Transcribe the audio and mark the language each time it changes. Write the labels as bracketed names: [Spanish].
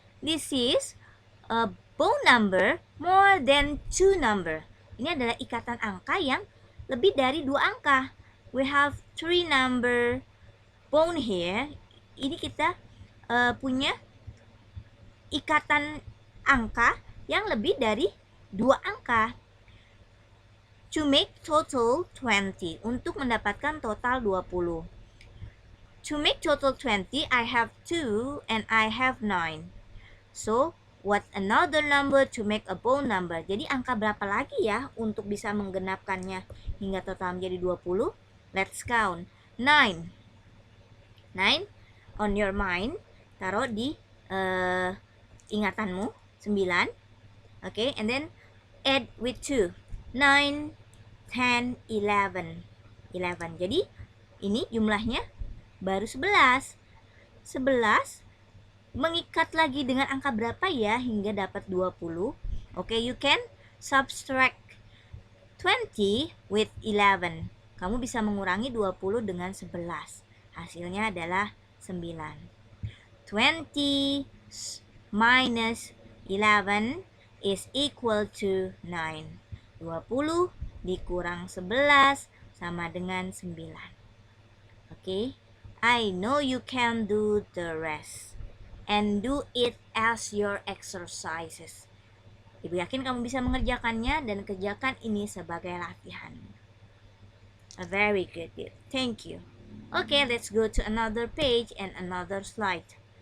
[English] This is a bone number more than 2 number. [Indonesian] Ini adalah ikatan angka yang lebih dari 2 angka. [English] We have 3 number bone here. [Indonesian] Ini kita punya ikatan angka yang lebih dari 2 angka. [English] To make total 20. [Indonesian] Untuk mendapatkan total 20. [English] To make total 20, I have 2 and I have 9. So, what another number to make a bone number? [Indonesian] Jadi angka berapa lagi ya untuk bisa menggenapkannya hingga total menjadi 20? [English] Let's count. 9 on your mind. [Indonesian] Taruh di ingatanmu. 9. [English] Okay, and then add with 2. 9, 10, 11. [Indonesian] Jadi ini jumlahnya baru 11. 11 mengikat lagi dengan angka berapa ya hingga dapat 20? [English] Okay, you can subtract 20 with 11. [Indonesian] Kamu bisa mengurangi 20 dengan 11. Hasilnya adalah 9. [English] 20 minus 11 is equal to 9. [Indonesian] 20 dikurang 11 sama dengan 9. [English] Okay, I know you can do the rest. and do it as your exercises. [Indonesian] Ibu yakin kamu bisa mengerjakannya dan kerjakan ini sebagai latihan. [English] Very good, dear. Thank you. Okay, let's go to another page and another slide.